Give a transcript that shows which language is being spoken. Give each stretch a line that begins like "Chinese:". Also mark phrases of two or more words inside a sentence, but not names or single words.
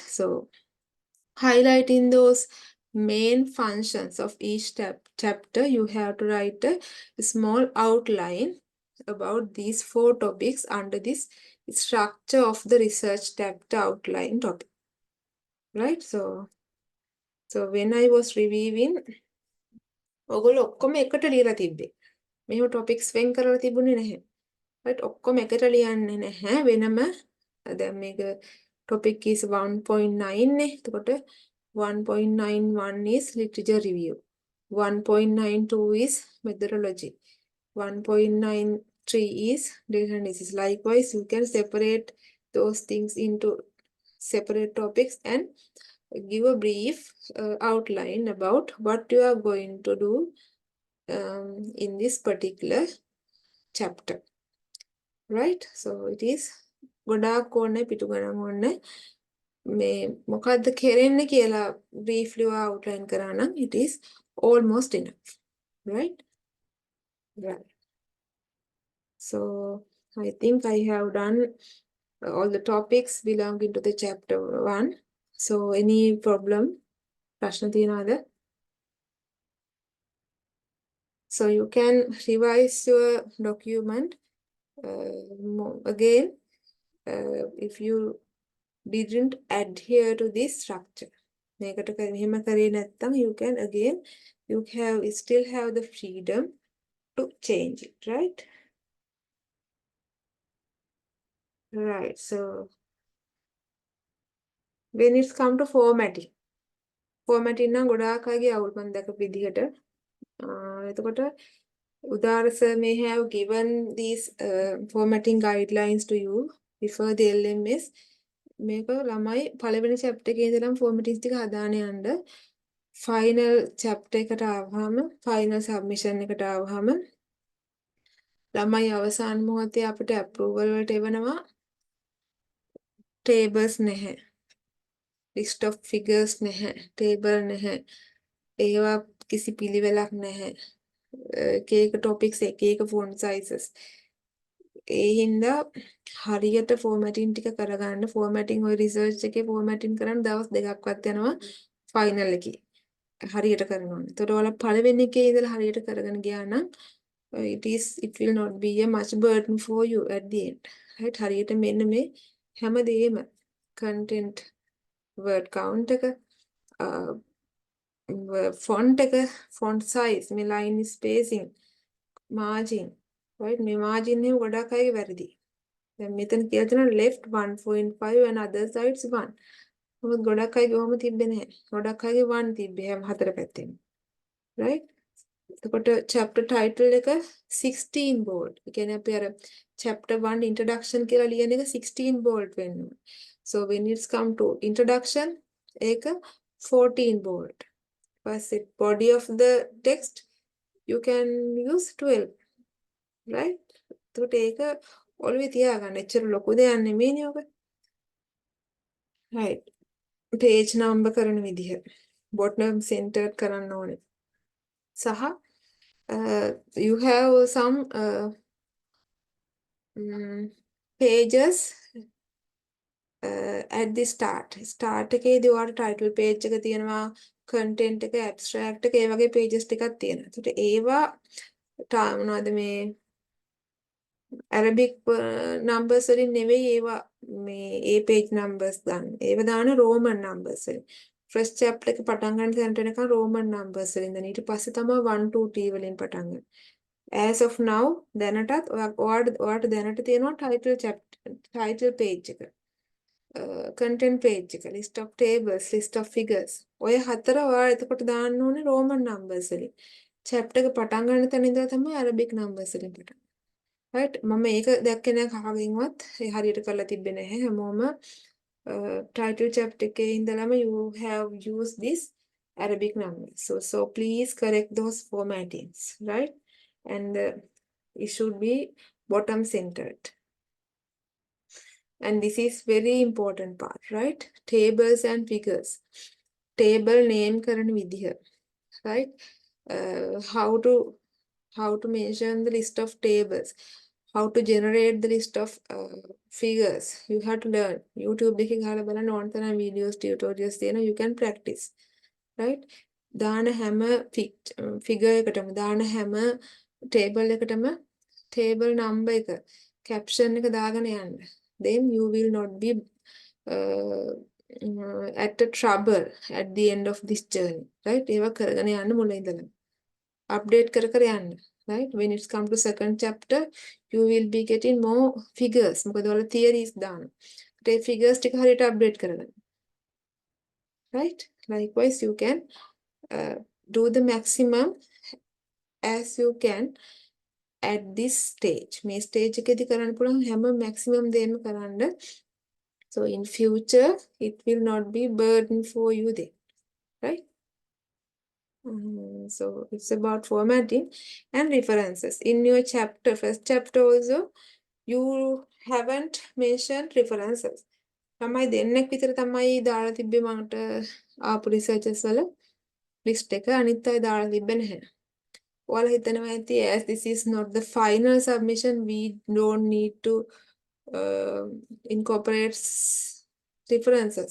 English: So highlighting those main functions of each chapter, you have to write a small outline about these 4 topics under this structure of the research chapter outline topic, right? So when I was reviewing,
Sinhala: ඔගොල්ලෝ ඔක්කොම එකට ලියලා තිබ්බේ. මෙහෙම topics වෙන් කරලා තිබුණේ නැහැ. right? ඔක්කොම එකට ලියන්නේ නැහැ. වෙනම දැන් මේක
English: topic is
Sinhala: 1.9 නේ.
English: එතකොට 1.91 is literature review. 1.92 is methodology. 1.93 is data analysis. Likewise, you can separate those things into separate topics and give a brief outline about what you are going to do in this particular chapter. Right? So it is
Sinhala: ගොඩාක් ඕනේ පිටු ගණන් ඕනේ මේ මොකද්ද කෙරෙන්නේ කියලා
English: briefly outline
Sinhala: කරා නම්
English: it is almost enough, right? Right. So I think I have done all the topics belonging to the chapter 1. So any problem?
Sinhala: ප්‍රශ්න තියනවද?
English: So you can revise your document again if you didn't adhere to this structure.
Sinhala: මේකට මෙහෙම කරේ නැත්නම්
English: you can again you still have the freedom to change it, right? Right. So when it's come to formatting
Sinhala: නම් ගොඩාක් අයගේ අවුල් මම දැකපු විදිහට එතකොට
English: Udara sir may have given these formatting guidelines to you before the LMS.
Sinhala: මේක ළමයි පළවෙනි chapter එකේ ඉඳලම formatting ටික හදාන යන්න
English: final chapter
Sinhala: එකට ආවහම
English: final submission
Sinhala: එකට ආවහම ළමයි අවසාන මොහොතේ අපිට approval වලට එවනවා tables නැහැ,
English: list of figures නැහැ, table නැහැ.
Sinhala: ඒවා කිසි පිළිවෙලක් නැහැ. එක topics එක font sizes. ඒ හින්දා හරියට formatting ටික කරගන්න formatting ඔය research එකේ formatting කරන්න දවස් 2ක්වත් යනවා final එකේ. හරියට කරන්න ඕනේ. ඒතකොට ඔයාලා පළවෙනි එකේ ඉඳලා හරියට කරගෙන ගියා නම්
English: it will not be a much burden for you at the end. right?
Sinhala: හරියට මෙන්න මේ හැමදේම
English: content word count
Sinhala: එක font එක
English: font size
Sinhala: මේ
English: line spacing margin right
Sinhala: මේ margin එක ගොඩක් අයගේ වැරදි. දැන් මෙතන කියලා තියෙනවා
English: left 1.5 and other sides 1.
Sinhala: මොකද ගොඩක් අයගේ ඔහොම තිබ්බේ නැහැ. ගොඩක් අයගේ 1 තිබ්බේ හැම හතර පැත්තෙම.
English: right? එතකොට chapter title එක 16 bold.
Sinhala: ඒ කියන්නේ අපි අර
English: chapter 1 introduction
Sinhala: කියලා ලියන එක 16 bold වෙන්න ඕනේ.
English: So when it's come to introduction ඒක 14 bold. පස්සේ body of the text you can use 12. right?
Sinhala: එතකොට ඒක ඔළුවේ තියාගන්න. එච්චර ලොකු දෙයක් නෙමෙයිනේ ඔක. right.
English: page number
Sinhala: කරන විදිහ.
English: bottom centered
Sinhala: කරන්න ඕනේ. සහ
English: you have some pages at the start
Sinhala: එකේදී ඔයාලට
English: title page
Sinhala: එක තියෙනවා content එක abstract එක ඒ වගේ pages ටිකක් තියෙනවා. ඒකට ඒවා මොනවද මේ
English: Arabic numbers
Sinhala: වලින් නෙවෙයි ඒවා මේ ඒ
English: page numbers
Sinhala: ගන්න. ඒව දාන
English: Roman numbers
Sinhala: වලින්.
English: first chapter
Sinhala: එක පටන් ගන්න තැනට එනකන්
English: Roman numbers
Sinhala: වලින් දාන. ඊට පස්සේ තමයි 1 2 3 වලින් පටන් ගන්න.
English: as of now
Sinhala: දැනටත් ඔයාලට දැනට තියෙනවා
English: title page
Sinhala: එක.
English: content page එක, list of tables, list of figures.
Sinhala: ඔය හතර ඔයාලා එතකොට දාන්න ඕනේ
English: Roman numbers
Sinhala: වලින්. chapter එක පටන් ගන්න තැන ඉඳලා තමයි
English: Arabic numbers
Sinhala: වලින් පටන්. right? මම ඒක දැක්කේ නැහැ කවගෙන්වත්. ඒ හරියට කරලා තිබ්බේ නැහැ.
English: හැමෝම title chapter
Sinhala: එකේ ඉඳලම
English: you have used this Arabic numbers. So please correct those formattings, right? And it should be bottom centered. And this is very important part, right? Tables and figures. Table name කරන විදිහ, right? How to mention the list of tables. How to generate the list of figures. You have to learn.
Sinhala: YouTube එකේ ගහලා බලන්න ඕන තරම්
English: videos, tutorials
Sinhala: තියෙනවා.
English: You can practice, right?
Sinhala: දාන හැම figure එකටම දාන හැම table එකටම
English: table number
Sinhala: එක caption එක දාගෙන යන්න.
English: Then you will not be at a trouble at the end of this journey, right?
Sinhala: ඒවා කරගෙන යන්න මුල ඉඳලා update කර කර යන්න,
English: right? When it's come to second chapter you will be getting more figures.
Sinhala: මොකද ඔයාලා theories දාන. ඒ figures ටික හරියට update කරගන්න.
English: right? Likewise you can do the maximum as you can at this stage.
Sinhala: මේ stage එකේදී කරන්න පුළුවන් හැම maximum දෙයක්ම කරන්න.
English: So in future it will not be burden for you then, right? So it's about formatting and references. In your chapter, first chapter also, you haven't mentioned references.
Sinhala: තමයි දෙන්නෙක් විතර තමයි දාලා තිබ්බේ මට ආපු researches වල list එක. අනිත් අය දාලා තිබ්බේ නැහැ. ඔයාලා හිතනවා ඇති
English: as this is not the final submission we don't need to incorporate references.